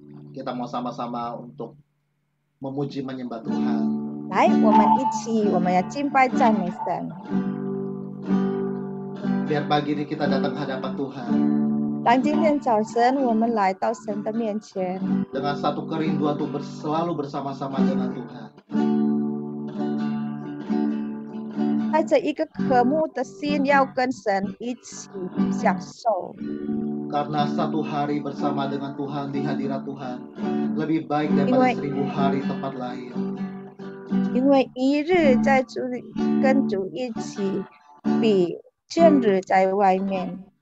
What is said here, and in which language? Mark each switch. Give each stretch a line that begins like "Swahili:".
Indonesian: Kita mau sama-sama untuk memuji menyembah Tuhan.
Chinese: 来，我们一起，我们要敬拜赞美神。
Indonesian: Biar pagi ini kita datang ke hadapan Tuhan
Chinese: 当今天早晨我们来到神的面前，
Indonesian: dengan satu kerinduan untuk selalu bersama-sama dengan Tuhan.
Chinese: 带着一个渴慕的心，要跟神一起享受。
Indonesian: Karena satu hari bersama dengan Tuhan di hadirat Tuhan lebih baik daripada 1000 hari tempat lain.
Chinese: 因为一日在主里跟主一起，比千日在外面。